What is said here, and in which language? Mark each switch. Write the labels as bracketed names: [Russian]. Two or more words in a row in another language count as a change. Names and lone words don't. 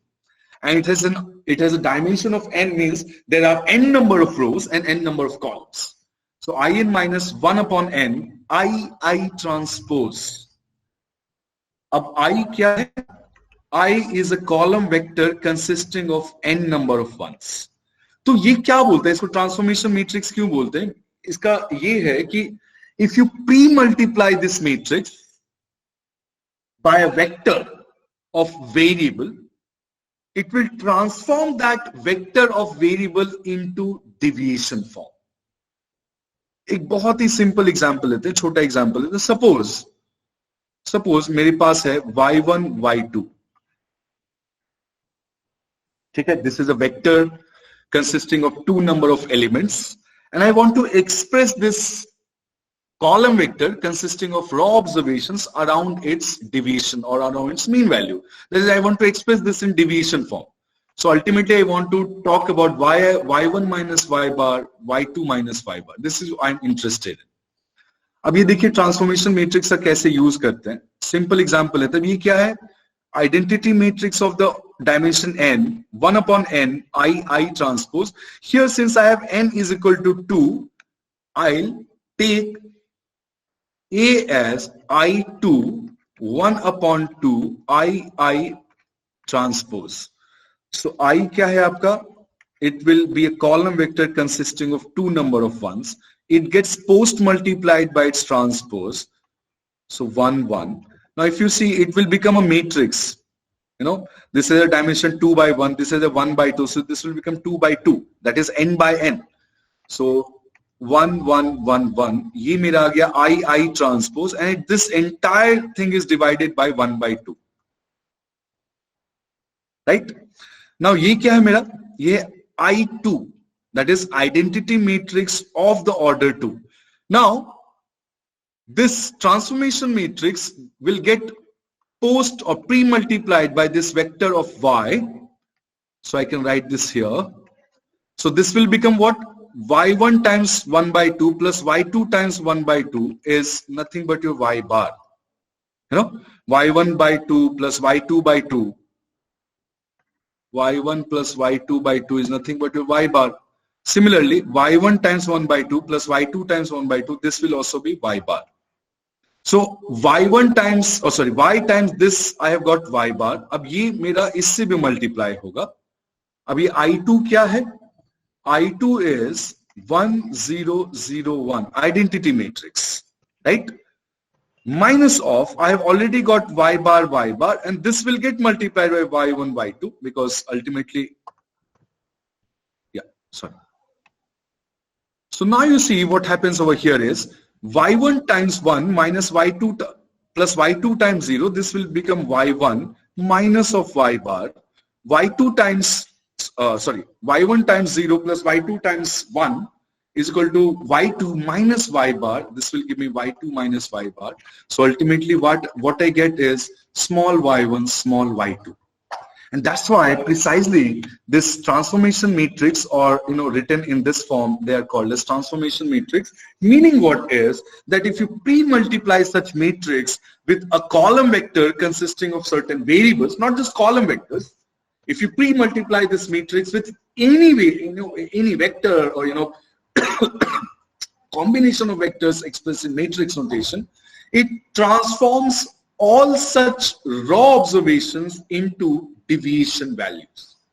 [English] And it has a dimension of n, means there are n number of rows and n number of columns. So in minus 1 upon n, I transpose. [Hindi] अब I क्या है? [English] I is a column vector consisting of n number of ones. [Hindi] तो ये क्या बोलते हैं, इसको [English] transformation matrix [Hindi] क्यों बोलते हैं? इसका ये है कि [English] if you pre-multiply this matrix by a vector of variable, it will transform that vector of variable into deviation form. [Hindi] एक बहुत ही [English] simple example [Hindi] लेते हैं, छोटा एग्जांपल लेते हैं. सपोज मेरे पास है y1 y2, ठीक है. [English] This is a vector consisting of 2 number of elements, and I want to express this column vector consisting of raw observations around its deviation or around its mean value. That is, I want to express this in deviation form. So ultimately I want to talk about y1 minus y bar, y2 minus y bar. This is what I'm interested in. [Hindi] अब ये देखिए [English] transformation matrix [Hindi] का कैसे यूज करते हैं. [English] simple example [Hindi] है. तब ये क्या है? [English] Identity matrix of the dimension n, 1 upon n, I transpose. Here, since I have n is equal to 2, I'll take A as I2, 1 upon 2, I transpose. [Hindi] So I क्या है आपका? [English] It will be a column vector consisting of 2 number of ones. It gets post multiplied by its transpose. So 1, 1. Now if you see, it will become a matrix. This is a dimension 2 by 1. This is a 1 by 2. So this will become 2 by 2. That is n by n. So 1, 1, 1, 1. [Hindi] ये मेरा आ गया [English] I transpose, and this entire thing is divided by 1 by 2. Right? Now [Hindi] ये क्या है मेरा? ये I2. [English] That is identity matrix of the order 2. Now this transformation matrix will get post or pre-multiplied by this vector of y. So I can write this here. So this will become what? Y1 times 1 by 2 plus y2 times 1 by 2 is nothing but your y bar. Y1 by 2 plus y2 by 2. Y1 plus y2 by 2 is nothing but your y bar. Similarly, y1 times 1 by 2 plus y2 times 1 by 2, this will also be y bar. So y1 times, y times this, I have got y bar. [Hindi] अब ये मेरा इससे भी multiply होगा. अब ये I2 क्या है? [English] I2 is 1, 0, 0, 1, identity matrix, right? Minus of, I have already got y bar, and this will get multiplied by y1, y2, because ultimately, So now you see what happens over here is y1 times 1 minus y2 plus y2 times 0. This will become y1 minus of y bar. Y2 times, y1 times 0 plus y2 times 1 is equal to y2 minus y bar. This will give me y2 minus y bar. So ultimately what I get is small y1, small y2. And that's why precisely this transformation matrix, or written in this form, they are called as transformation matrix. Meaning what is that if you pre-multiply such matrix with a column vector consisting of certain variables, not just column vectors, if you pre-multiply this matrix with any vector or combination of vectors expressed in matrix notation, it transforms all such raw observations into deviation values.